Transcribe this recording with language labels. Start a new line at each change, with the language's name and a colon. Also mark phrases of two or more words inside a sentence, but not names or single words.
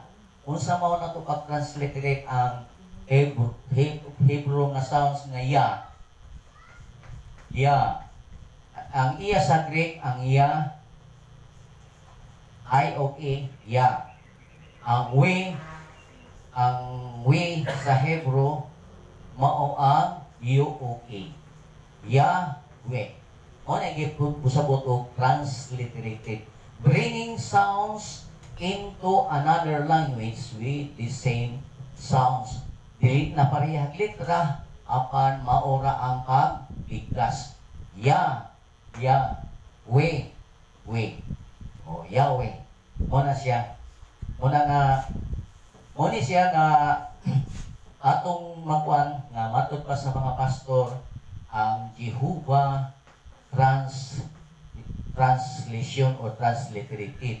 Cebuano: Unsa mao na to pag-transliterate ang Hebrew nga sounds nga ya. Ya. Ang iya sa Greek, ang iya, I o A, ya. Ang we sa Hebrew, mao ang U o A. Ya, we. O nag-pusabot o transliterated.
English: Bringing sounds into another language with the same sounds.
Cebuano: Dili na parehag litra, apan maora ang bigkas. Ya, ya, we. Yahweh. Muna siya. Muna siya nga atong makuan nga matud pa sa mga pastor ang Jehovah
English: translation or transliterated.